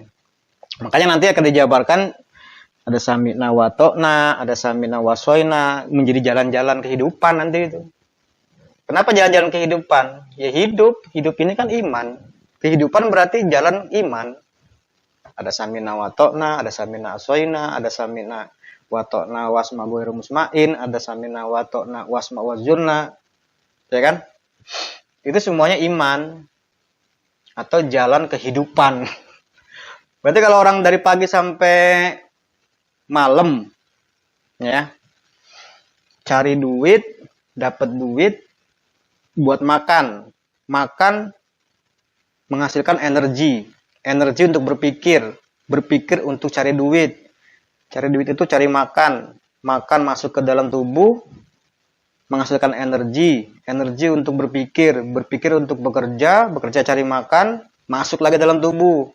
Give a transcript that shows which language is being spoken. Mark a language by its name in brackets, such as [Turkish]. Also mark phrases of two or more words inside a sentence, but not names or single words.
[Indonesian] Makanya nanti akan dijabarkan ada [Arabic] سمعنا وأطعنا, [Indonesian] ada [Arabic] سمعنا وعصينا, [Indonesian] menjadi jalan-jalan kehidupan nanti itu. Kenapa jalan-jalan kehidupan? Ya hidup ini kan iman. Kehidupan berarti jalan iman. [Arabic] Ada سمعنا وأطعنا, ada سمعنا وعصينا, ada سمعنا وأطعنا واسمع غير مسمع, ada سمعنا وأطعنا واسمع وانظرنا, [Indonesian] ya kan? Itu semuanya iman atau jalan kehidupan. Berarti kalau orang dari pagi sampai malam, ya, cari duit, dapat duit buat makan, menghasilkan energi untuk berpikir untuk cari duit itu cari makan masuk ke dalam tubuh, menghasilkan energi untuk berpikir untuk bekerja cari makan, masuk lagi dalam tubuh.